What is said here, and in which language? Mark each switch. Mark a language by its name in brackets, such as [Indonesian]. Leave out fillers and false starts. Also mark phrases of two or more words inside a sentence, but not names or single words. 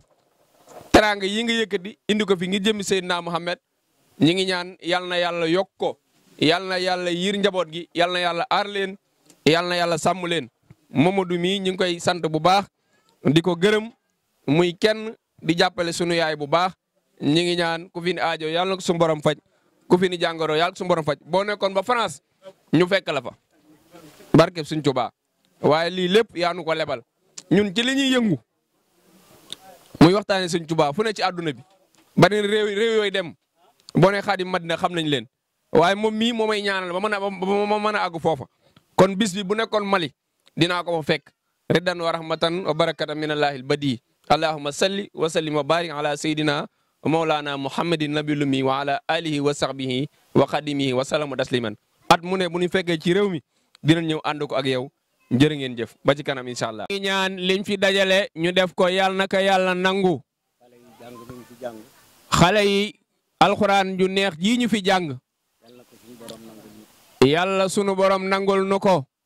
[Wolof] teraanga yi nga yëkkati indi ko fi ngir jëmmi Seydina Mohamed ñi ngi ñaan yal na yàlla yokk ko yal na yàlla yiir njaboot gi yal na yàlla aar leen yal na yàlla sàmm leen Mamadou mii ñu ngi koy sant bu baax di ko gërëm muy kenn di jàppale sunu yaay bu baax ñi ngi ñaan ku fi ni aajo yàlla na ko suñu borom faj ku fi ni jàngoro yàlla ko suñu borom faj boo nekkoon ba France ñu fekk la fa barkeb suñ Tuubaa waaye lii lépp yaa nu ko lebal ñun ci li ñuy yëngu muy waxtaane suñ Tuubaa fu ne ci àdduna bi bari réew yooyu dem boo ne Xaadim Madina xam nañ leen waaye moom mii moo may ñaanal ba mën a àgg foofa kon bis bi bu nekkoon Mali dinaa ko fa fekk [Arabic] رضا ورحمة وبركة من الله البديع اللهم صل وسلم وبارك على سيدنا ومولانا محمد النبي الأمي وعلى آله وصحبه وخادمه والسلام تسليما [Wolof] at mu ne bu ñu fekkee ci réew mi dinañ ñëw ànd ko ak yow jërë ngeen jëf ba ci kanam [Arabic] إن شاء الله. [Wolof] ñu ñaan liñ fi dajale ñu def ko yàlla na ko yàlla nangu xale yi alxuraan ju neex jii ñu fi jàng yàlla sunu borom nangul nu ko